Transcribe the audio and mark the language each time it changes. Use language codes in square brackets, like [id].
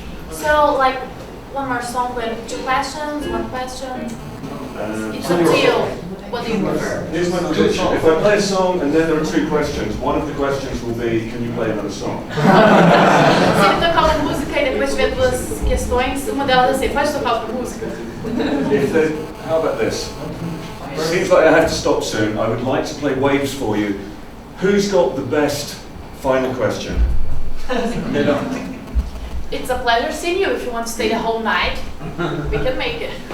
[en] So, like, one more song with 2 questions, 1 question. It's up to you. What do you prefer? Here's my prediction. If I play a song and then there are 2 questions, one of the questions will be, can you play another song? [pt] Se ele tocar uma música e depois tiver 2 questões, uma delas é assim, pode tocar outra música? [en] How about this? Seems like I have to stop soon. I would like to play Waves for you. Who's got the best final question? It's a pleasure seeing you. If you want to stay the whole night, we can make it.